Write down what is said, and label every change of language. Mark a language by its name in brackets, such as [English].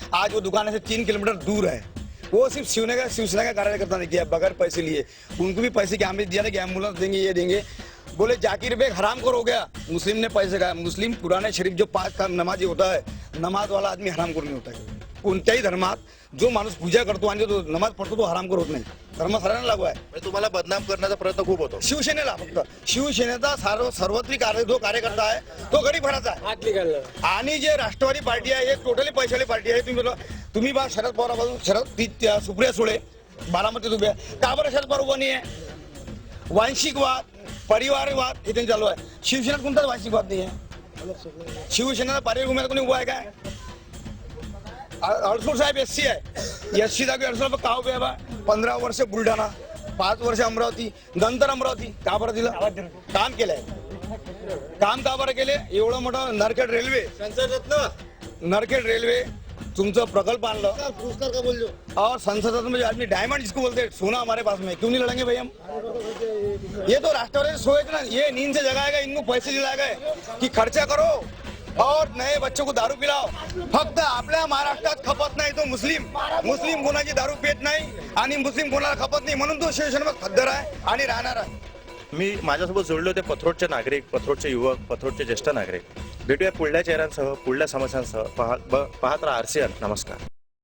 [Hindi] आज वो दुकान से 3 किलोमीटर दूर है, वो सिर्फ शिवसेना का कार्यकर्ता ने किया बगैर पैसे लिए। उनको भी पैसे क्या हमें दिया था कि एम्बुलेंस देंगे, ये देंगे। बोले जाकिर बेग हरामखोर हो गया, मुस्लिम ने पैसे खाया। मुस्लिम पुराने शरीफ जो 5 का नमाजी होता है, नमाज वाला आदमी हरामखोर नहीं होता है। [Marathi] कोणत्याही धर्मात जो माणूस पूजा करतो आणि तो नमाज पढ़तो तो हरामखोर होत नाही, धर्म सगळ्यांना लागू आहे। तुम्हाला बदनाम करण्याचा प्रयत्न खूप होतो शिवसेनेला, फक्त शिवसेनेचा सर्वत्रिक जो कार्यकर्ता आहे तो गरीब घराचा आहे। आणि जे राष्ट्रवादी पार्टी आहे हे टोटली पैशावाली पार्टी आहे। तुम्ही बा शरद पवार सुप्रिया सुळे बारामतीत उभे आहे, का बरं शरद पवार उभा नाही आहे? वांशिकवाद परिवारवाद हे त्यांचं चालू आहे, शिवसेनेत कोणताच वांशिकवाद नाही आहे। शिवसेनेला पारिवारिक उमेदवार कोणी उभा आहे काय? अडसूळ साहेब एससी आहे, एससी जागी अडसूळ का उभे आहे बा? 15 वर्ष बुलढाणा, 5 वर्ष अमरावती, नंतर अमरावती का बरं दिलं? काम केलंय, काम का बरं केले? एवढं मोठं नरखेड रेल्वे, नरखेड रेल्वे तुमचं प्रकल्प आणलं [Hindi] और संसद में आदमी डायमंड जिसको बोलते हैं, सोना हमारे पास में, क्यों नहीं लड़ेंगे भाई हम? ये तो राष्ट्रवादी सोच ना, ये नींद से जगाएगा, इनको पैसे दिलाएगा कि खर्चा करो, और नए बच्चों को दारू पिलाव. [Marathi] फक्त आपल्या महाराष्ट्रात खपत नाही तो मुस्लिम कोणाची दारू पित नाही आणि मुस्लिम कोणाला खपत नाही म्हणून तो शिवसेनेवर खद्दर आहे आणि राहणार आहे. मी माझ्यासोबत जोडले होते पथरोडचे नागरिक, पथरोडचे युवक, पथरोडचे ज्येष्ठ नागरिक. भेटूया पुढल्या चेहऱ्यांसह, पुढल्या समस्यांसह. पाहत राहा RCN. नमस्कार.